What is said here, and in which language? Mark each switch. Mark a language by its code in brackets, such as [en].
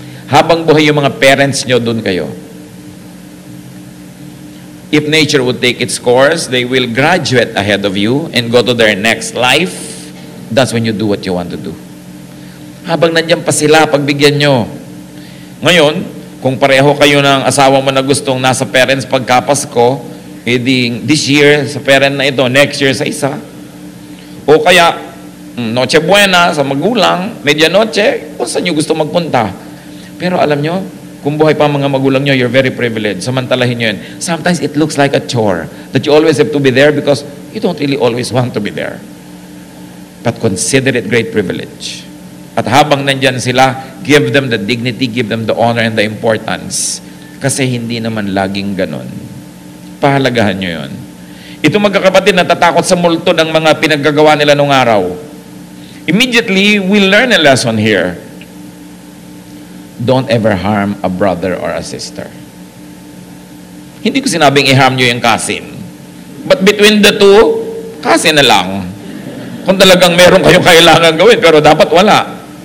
[tl] Habang buhay yung mga parents nyo, dun kayo. [en] If nature would take its course, they will graduate ahead of you and go to their next life. That's when you do what you want to do. [tl] Habang nandiyan pa sila, pagbigyan nyo. Ngayon, kung pareho kayo ng asawa mo na gustong nasa parents pagkapasko, edi [en] this year [tl] sa parent na ito, [en] next year [tl] sa isa. O kaya, Noche Buena sa magulang, Medianoche, kung saan nyo gusto magpunta. Pero alam nyo, kung buhay pa mga magulang nyo, [en] you're very privileged. [tl] Samantalahin nyo yun. [en] Sometimes it looks like a chore that you always have to be there because you don't really always want to be there. But consider it great privilege. [tl] At habang nandyan sila, [en] give them the dignity, give them the honor and the importance. [tl] Kasi hindi naman laging ganon. Pahalagahan nyo yun. Ito magkakapatid, natatakot sa multo ng mga pinaggagawa nila nung araw. [en] Immediately, we learn a lesson here. Don't ever harm a brother or a sister. [tl] Hindi ko sinabing i-harm nyo yung cousin. [en] But between the two, [tl] cousin na lang. Kung talagang meron kayong kailangan gawin, pero dapat wala.